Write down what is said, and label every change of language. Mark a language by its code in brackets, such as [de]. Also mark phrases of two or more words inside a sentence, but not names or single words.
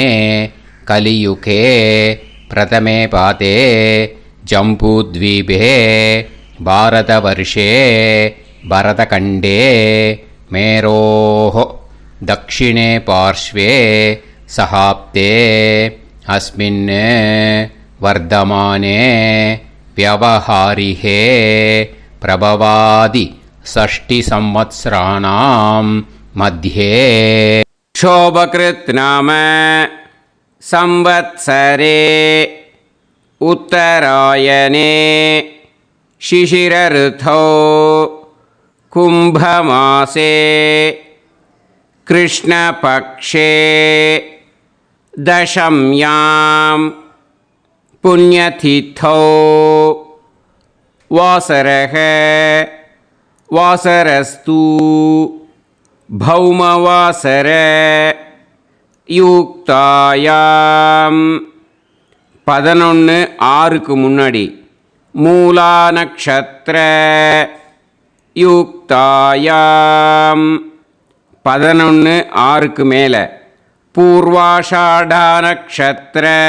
[sa] कलियुगे प्रथमे पादे जम्बूद्वीपे भारतवर्षे भरतखण्डे मेरोः दक्षिणे पार्श्वे शकाब्दे अस्मिन् वर्तमाने व्यवहारिहे प्रभवादि षष्टि संवत्सराणां मध्ये शोभकृत् नाम संवत्सरे उत्तरायणे शिशिर ऋतौ कुंभमासे कृष्णपक्षे दशम्यां पुण्यतिथौ वासरः वासरस्तु भौमवासर யுக்தாயாம் [ta] 11:6க்கு முன்னாடி [sa] मूला नक्षत्र யுக்தாயாம் [ta] 11:6க்கு மேலே [sa] पूर्वाषाढा नक्षत्र